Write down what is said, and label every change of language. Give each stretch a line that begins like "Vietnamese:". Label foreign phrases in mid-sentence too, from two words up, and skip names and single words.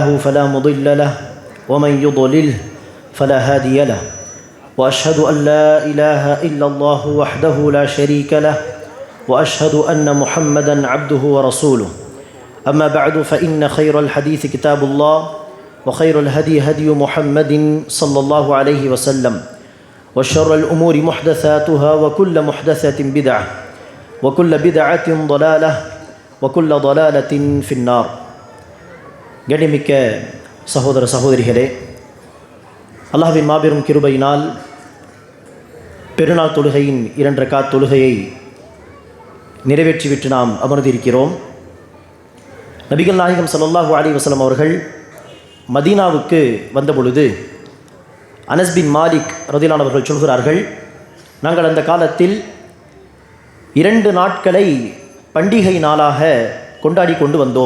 Arabic: فلا مضل له ومن يضلل فلا هادي له وأشهد أن لا إله إلا الله وحده لا شريك له وأشهد أن محمدا عبده ورسوله أما بعد فإن خير الحديث كتاب الله وخير الهدي هدي محمد صلى الله عليه وسلم وشر الأمور محدثاتها وكل محدثة بدعة وكل بدعة ضلالة وكل ضلالة في النار.
Tamil: கண்ணியமிக்க சகோதர சகோதரிகளே, அல்லாஹ்வின் மாபெரும் கிருபையினால் பெருநாள் தொழுகையின் 2 ரக்காத் தொழுகையை நிறைவேற்றிவிட்டு நாம் அமர்ந்திருக்கிறோம். நபிகள் நாயகம்
Arabic: صلى الله عليه وسلم
Tamil: அவர்கள் மதீனாவுக்கு வந்தபொழுது அனஸ் பின் மாலிக் ரதியல்லாஹு அவர்கள் சொல்கிறார்கள், நாங்கள் அந்த காலத்தில் 2 நாட்களை பண்டிகை நாளாக கொண்டாடி கொண்டு வந்தோம்.